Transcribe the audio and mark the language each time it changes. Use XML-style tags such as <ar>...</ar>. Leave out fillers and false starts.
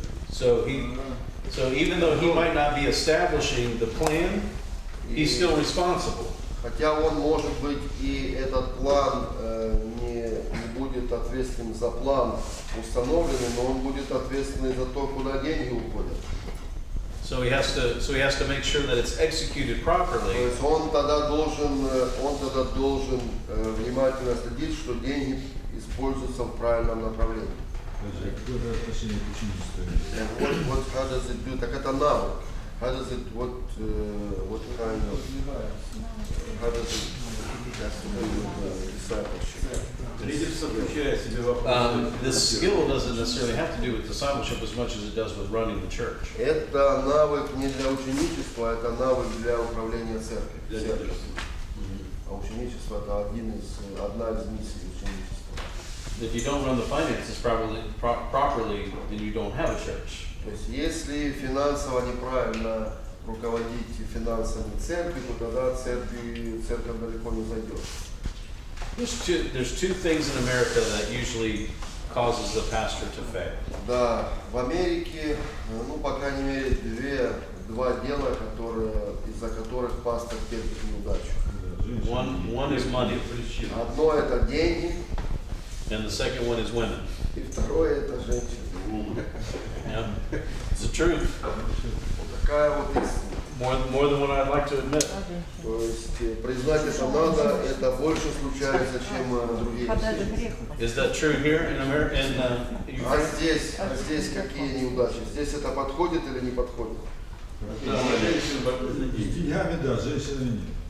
<en>So even though he might not be establishing the plan, he's still responsible.</en> <ru>Хотя он, может быть, и этот план не будет ответственным за план установленный, но он будет ответственный за то, куда деньги уходят.</ru> <en>So he has to make sure that it's executed</en> <ru>То</ru> <en>properly.</en> <ru>есть он тогда должен внимательно следить, что деньги используются в правильном направлении. Какое же отношение к ученичеству? Вот</ru> <en>how does it do?</en> <ru>Так это навык.</ru> <en>How does it, what kind of, how does it has to do with discipleship?</en> <ru>Лидерство включает в себя вопрос.</ru> <en>The skill doesn't necessarily have to do with discipleship as much as it does with running the church.</en> <ru>Это навык не для ученичества, это навык для управления церковью. Для лидерства. А ученичество это одна из миссий ученичества.</ru> <en>If you don't run the finances properly, then you don't have a church.</en> <ru>То есть если финансово неправильно руководить финансами церкви, то тогда церковь далеко не зайдет.</ru> <en>There's two things in America that usually causes the pastor to fail.</en> <ru>Да, в Америке, ну, по крайней мере, два дела, из-за которых пастор терпит неудачу.</ru> <en>One is money,</en> <ru>Одно это деньги,</ru> <en>and the second one is women.</en> <ru>и второе это женщины.</ru> <en>Yeah. It's the truth.</en> <ru>Вот такая вот истина.</ru> <en>More than what I'd like to admit.</en> <ru>То есть признать это надо, это больше случается, чем другие Подать вещи. грех.</ru> <en>Is that true here in America?</en> <ru>А здесь какие неудачи? Здесь это подходит или не подходит? С деньгами, да, женщинами нет.</ru>